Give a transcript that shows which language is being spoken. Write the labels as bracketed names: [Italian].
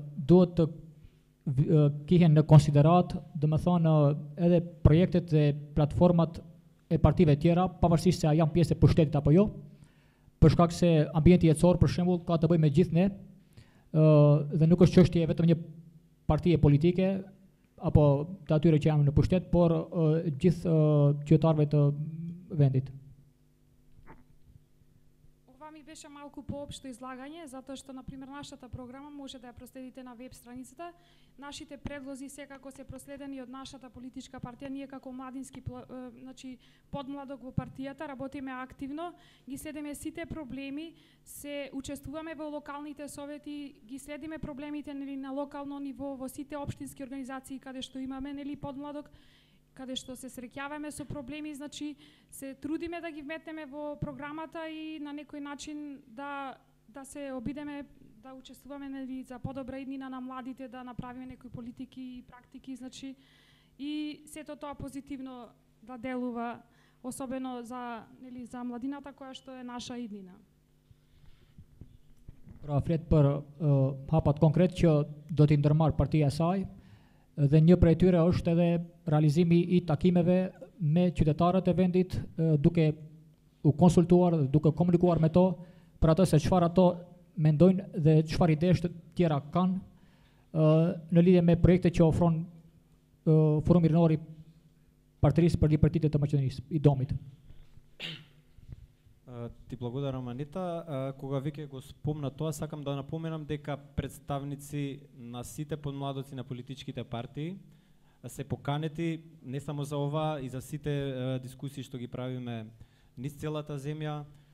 [Albanian] duhet të kihen në konsiderat, dhe më thonë edhe projektet dhe platformat e partive tjera, pavarësisht se a janë pjesë e pushtetit apo jo, për shkak se ambienti jetësor për shembull ka të bëjë me gjithë ne, dhe nuk është çështje vetëm një partie politike apo të atyre që janë në pushtet, por gjithë qytetarëve të vendit. [Macedonian] Ми беше малку поопшто излагање, затоа што, например, нашата програма може да ја проследите на веб страницата. Нашите предлози секако се проследени од нашата политичка партија. Ние како младински подмладок во партијата работиме активно, ги следиме сите проблеми, се учествуваме во локалните совети, ги следиме проблемите на локално ниво, во сите општински организации каде што имаме подмладок, каде што се среќаваме со проблеми, значи се трудиме да ги вметнеме во програмата и на некој начин да се обидеме да учествуваме за подобра иднина на младите, да направиме некои политики и практики, значи и сето тоа позитивно да делува, особено за младината која што е наша иднина. [Albanian] Pra flet për hapat konkret që do t'i ndërmarr partia e saj, dhe një prej tyre është edhe realizimi i takimeve me qytetarët e vendit, duke u konsultuar dhe duke komunikuar me to për ato se çfarë ato mendojnë dhe çfarë idesh të tjera kanë në lidhje me projekte që ofron Forumi Rinor i Partisë për Libertetin të Maqedonisë, i Domit. [Macedonian] Ти благодарам, Анита. Кога веќе го спомна тоа, сакам да напоменам дека представници на сите подмладоци на политичките партии се поканети не само за ова и за сите дискусии што ги правиме низ целата земја.